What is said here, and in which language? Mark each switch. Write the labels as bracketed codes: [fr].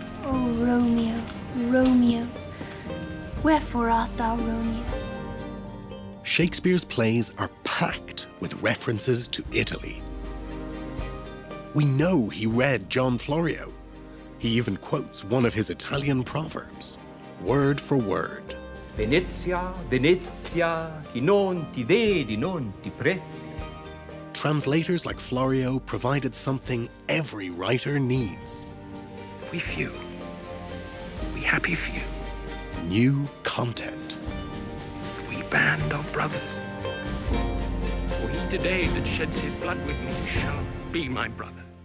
[en] Oh, Romeo, Romeo, wherefore art thou Romeo? Shakespeare's plays are packed with references to Italy. We know he read John Florio. He even quotes one of his Italian proverbs, word for word. [it] Venezia, Venezia, chi non ti vedi non ti prezzi. [en] Translators like Florio provided something every writer needs. We few, we happy few. New content. We band of brothers. For he today that sheds his blood with me shall be my brother.